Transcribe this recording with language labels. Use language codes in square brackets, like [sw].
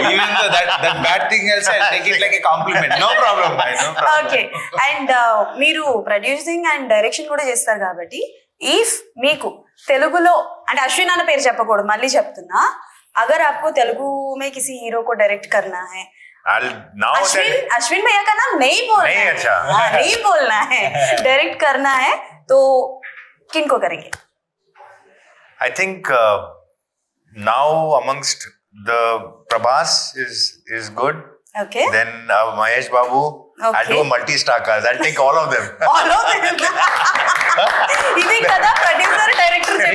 [en] Even though that bad thing also, I'll take it like a compliment. No problem, bye. No problem. [te] Okay, and మీరు producing and direction కూడా చేస్తారు కాబట్టి, if మీకు తెలుగులో అంటే అశ్విన్ అన్న పేరు చెప్పకూడదు, మళ్ళీ చెప్తున్నా, [hi] अगर आपको तेलुगु में किसी हीरो को डायरेक्ट करना है, [te] I'll now [hi] अश्विन भैया का नाम नहीं बोलना नहीं, है, अच्छा। हाँ, नहीं बोलना है, डायरेक्ट करना है तो किनको करेंगे? [en] I think now amongst the Prabhas is good. Okay. Then Mahesh Babu. Okay. I'll do a multi-star cast. I'll take all of them. All of them. [te] ఇది కదా ప్రొడ్యూసర్ డైరెక్టర్ చెప్పే